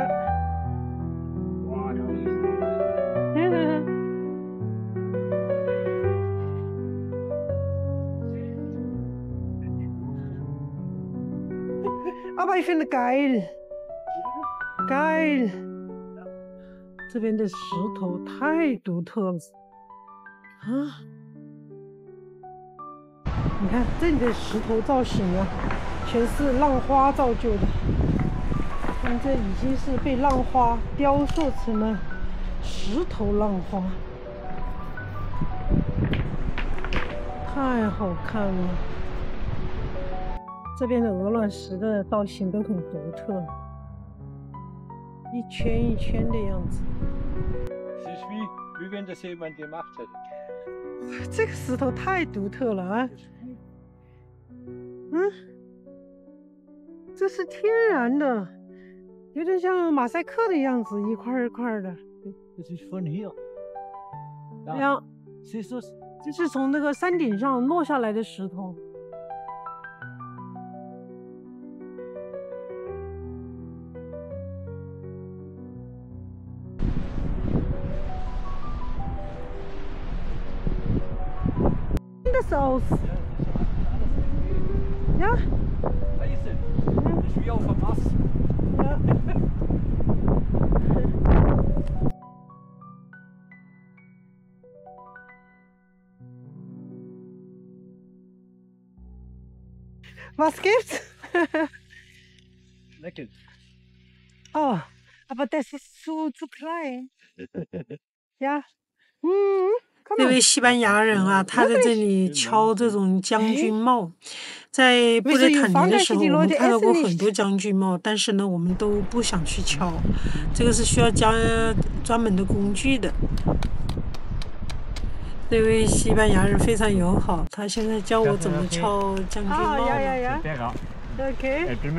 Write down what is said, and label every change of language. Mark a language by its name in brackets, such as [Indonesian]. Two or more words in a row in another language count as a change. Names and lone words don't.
[German] Boah, da ist Aber ich finde geil. geil， [Chinese] 这边的石头太独特了啊！你看这里的石头造型啊，全是浪花造就的。看这已经是被浪花雕塑成了石头浪花，太好看了。这边的鹅卵石的造型都很独特。一圈一圈的样子。 [German] Es ist wie wenn das jemand gemacht hätte. [Chinese] 这个石头太独特了啊！嗯，这是天然的，有点像马赛克的样子，一块一块的。 [German] Das ist von hier. 呀， Siehst du's? [Chinese] 这是从那个山顶上落下来的石头。 [German] Das aus. Ja? Eisen. Das ist wie auf dem Mast. Ja. Was gibt's? Schnecken. Oh, aber das ist zu klein. Ja. [Chinese] 这位西班牙人啊，他在这里敲这种将军帽， 在布列塔尼的时候，我们看到过很多将军帽，但是呢，我们都不想去敲，这个是需要加专门的工具的。这位西班牙人非常友好，他现在教我怎么敲将军帽。OK。